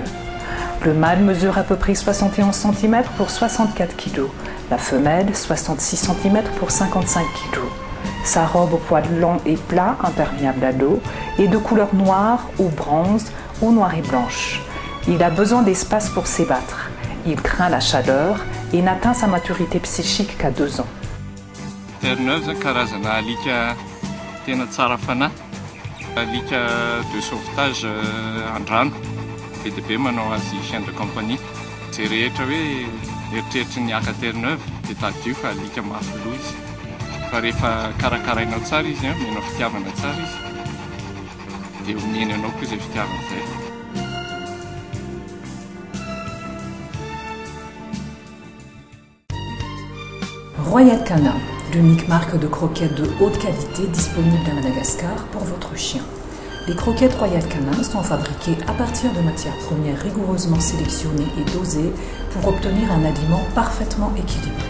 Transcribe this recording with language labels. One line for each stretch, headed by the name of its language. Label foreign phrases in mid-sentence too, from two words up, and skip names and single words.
French: Le mâle mesure à peu près 71 cm pour 64 kg, la femelle 66 cm pour 55 kg. Sa robe au poil long et plat, imperméable à l'eau, est de couleur noire ou bronze ou noire et blanche. Il a besoin d'espace pour s'ébattre. Il craint la chaleur et n'atteint sa maturité psychique qu'à 2 ans.
Malagasy: Terre-Neuve zany karazana alika tena tsara fanahy, alika
French: de sauvetage
Malagasy: an-drano, be dia be manao azy
French: chien de compagnie.
Malagasy: Zay rehetra hoe eritreritry ny aka Terre-Neuve dia tadio fa alika mafy loha izy. Fa rehefa karakarainao tsara izy, menao fitiavana tsara izy, dia omeny anao koa izay fitiavana izay.
French: Royal Canin, l'unique marque de croquettes de haute qualité disponible à Madagascar pour votre chien. Les croquettes Royal Canin sont fabriquées à partir de matières premières rigoureusement sélectionnées et dosées pour obtenir un aliment parfaitement équilibré.